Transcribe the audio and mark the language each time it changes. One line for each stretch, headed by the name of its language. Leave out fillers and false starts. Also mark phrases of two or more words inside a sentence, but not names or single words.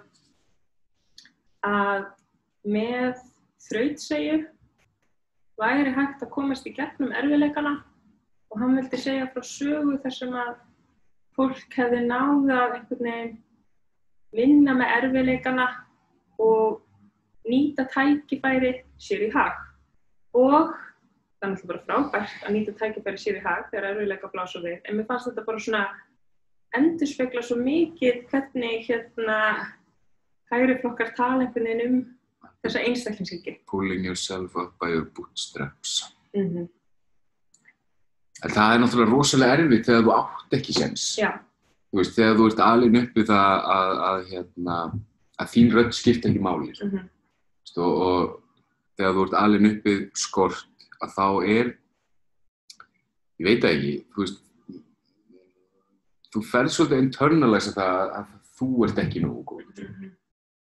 Icelandic: að með þrautseigju væri hægt að komast í gegnum erfiðleikana og hann vildi segja frá sögu þar sem að fólk hefði náð að einhvern veginn vinna með erfiðleikana og nýta tækifæri sér í hag. Og það er náttúrulega bara frábært að nýta tækifæri sér í hag þegar erfiðleika blása við. En mér fannst þetta bara svona endurspegla svo mikið hvernig hægri flokkar tala einhvern veginn þessa einstaklingshyggju.
English: Pulling yourself up by your bootstraps.
Icelandic: En það er náttúrulega rosalega erfitt þegar þú átt ekki séns. Já. Þú veist, þegar þú ert alin upp við það að þín rödd skiptir ekki máli. Og þegar þú ert alin upp við skort, að þá ég veit það ekki, þú veist, þú ferð svolítið internalize það að þú ert ekki nógu góð.